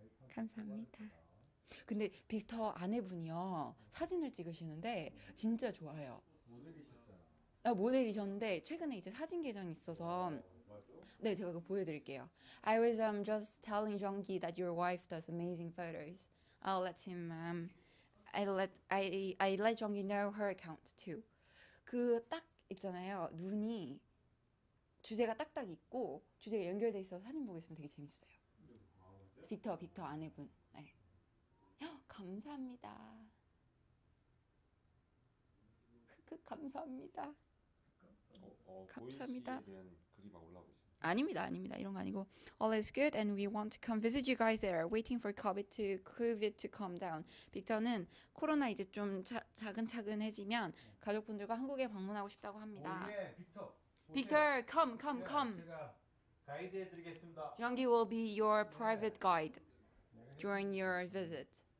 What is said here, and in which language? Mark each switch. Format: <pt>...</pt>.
<ko>감사합니다. 근데 빅터 아내분이요 사진을 찍으시는데 진짜 좋아요. 모델이셨잖아. 모델이셨는데 최근에 이제 사진 계정이 있어서 네 제가 그거 보여드릴게요.</ko> <en>I was just telling Jonggi that your wife does amazing photos. I'll let him I let Jonggi know her account too.</en> <ko>그 딱 있잖아요. 눈이 주제가 딱딱 있고 주제가 연결돼 있어서 사진 보고 있으면 되게 재밌어요. 빅터 아내분. 네. 감사합니다. 감사합니다. 감사합니다. 보이시에 대한 글이 막 올라오고 있습니다. 아닙니다. 이런 거 아니고</ko> <en>all is good and we want to come visit you guys there. Waiting for COVID to calm down.</en> <ko>빅터는 코로나 이제 좀 차근차근해지면 가족분들과 한국에 방문하고 싶다고 합니다. 예, 빅터.</ko> <en>Victor, come.</en> <ko>제가 가이드 해드리겠습니다.</ko> <en>Jonggi will be your private guide during your visit.</en>